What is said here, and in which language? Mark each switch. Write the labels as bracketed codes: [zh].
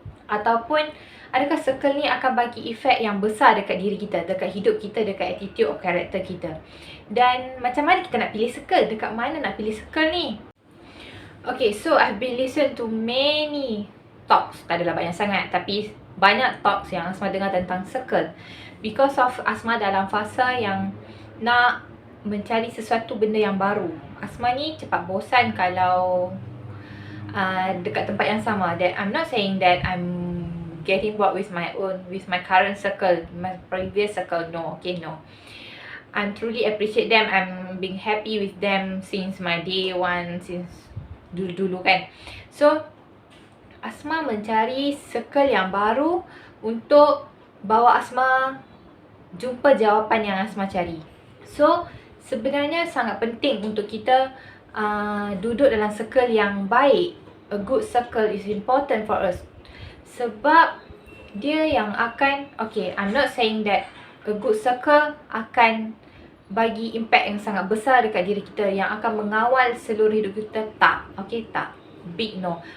[ms] Ataupun adakah circle ni akan bagi efek yang besar dekat diri kita, dekat hidup kita, dekat attitude or karakter kita? Dan macam mana kita nak pilih circle? Dekat mana nak pilih circle ni? [en] Okay, so I've been listen to many talks. [ms] Tak adalah banyak sangat, tapi banyak talks yang Asma dengar tentang circle. [en] Because of [ms] Asma dalam fasa yang nak mencari sesuatu benda yang baru. Asma ni cepat bosan kalau dekat tempat yang sama. [en] That I'm not saying that I'm getting bored with my current circle, my previous circle. No, okay, no. I'm truly appreciate them. I'm being happy with them since my day one, since [ms] dulu-dulu kan. So Asma mencari circle yang baru untuk bawa Asma jumpa jawapan yang Asma cari. So sebenarnya sangat penting untuk kita duduk dalam circle yang baik. [en] A good circle is important for us. [ms] Sebab dia yang akan, [en] okay, I'm not saying that a good circle [ms] akan bagi impact yang sangat besar dekat diri kita, yang akan mengawal seluruh hidup kita. Tak, okay, tak. [en] Big no.